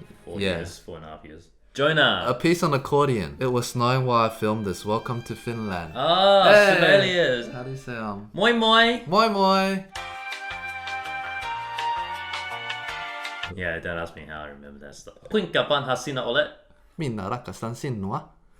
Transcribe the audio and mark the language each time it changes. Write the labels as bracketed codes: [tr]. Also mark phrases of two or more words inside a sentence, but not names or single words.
[en] 4 Yeah. years, 4.5 years. Jonah. A piece on accordion. It was snowing while I filmed this. Welcome to Finland. Ah, Hey! Sibelius. How do you say [fi] Moi moi. moi moi? [en] Yeah, don't ask me how I remember that stuff. [fi] Kuinka vanha sinä olet? Minä rakastan sinua.